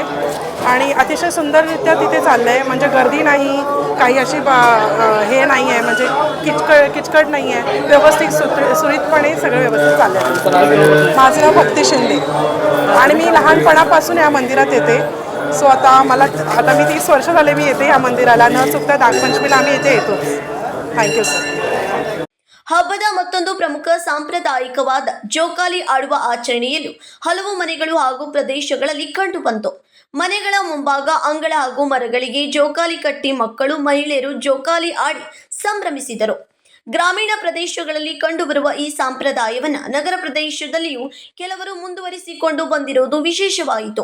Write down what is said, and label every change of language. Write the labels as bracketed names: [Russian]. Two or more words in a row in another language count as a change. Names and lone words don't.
[Marathi] आणि अतिशय सुंदररित्या तिथे चाललं आहे. म्हणजे गर्दी नाही, काही अशी हे नाही आहे, म्हणजे किचकट नाही आहे. व्यवस्थित सुरळीतपणे सगळं व्यवस्थित चाललं आहे. माझं नाव भक्ती शिंदे आणि मी लहानपणापासून या मंदिरात येते. सो आता मी 30 वर्ष झाले मी येते या मंदिराला, न चुकता नागपंचमीला आम्ही इथे येतो. [English] thank you sir. [Kannada] ಹಬ್ಬದ ಮತ್ತೊಂದು ಪ್ರಮುಖ ಸಾಂಪ್ರದಾಯಿಕವಾದ ಜೋಕಾಲಿ ಆಡುವ ಆಚರಣೆಯಲ್ಲೂ ಹಲವು ಮನೆಗಳು ಹಾಗೂ ಪ್ರದೇಶಗಳಲ್ಲಿ ಕಂಡುಬಂತು. ಮನೆಗಳ ಮುಂಭಾಗ ಅಂಗಳ ಹಾಗೂ ಮರಗಳಿಗೆ ಜೋಕಾಲಿ ಕಟ್ಟಿ ಮಕ್ಕಳು ಮಹಿಳೆಯರು ಜೋಕಾಲಿ ಆಡಿ ಸಂಭ್ರಮಿಸಿದರು. ಗ್ರಾಮೀಣ ಪ್ರದೇಶಗಳಲ್ಲಿ ಕಂಡುಬರುವ ಈ ಸಂಪ್ರದಾಯವನ್ನು ನಗರ ಪ್ರದೇಶದಲ್ಲಿಯೂ ಕೆಲವರು ಮುಂದುವರಿಸಿಕೊಂಡು ಬಂದಿರುವುದು ವಿಶೇಷವಾಯಿತು.